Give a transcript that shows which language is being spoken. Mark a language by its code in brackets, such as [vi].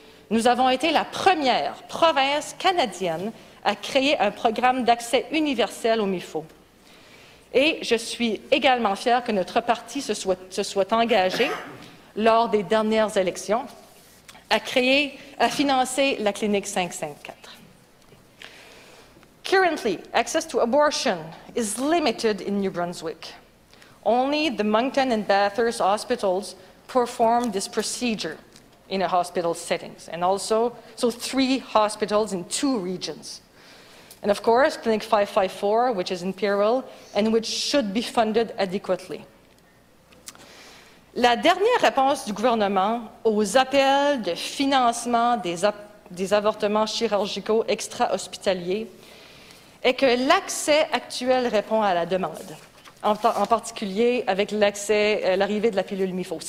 [fr] Nous avons été la première province canadienne à créer un programme d'accès universel au MIFO. Et je suis également fière que notre parti se soit engagé, lors des dernières élections, à financer la clinique 554. [en] Currently, access to abortion is limited in New Brunswick. Only the Moncton and Bathurst hospitals perform this procedure in a hospital settings, and also 3 hospitals in 2 regions. And of course, Clinic 554, which is in Pearl, and which should be funded adequately. [fr] La dernière réponse du gouvernement aux appels de financement des avortements chirurgicaux extra-hospitaliers est que l'accès actuel répond à la demande, en particulier avec l'arrivée de la pilule MIFO.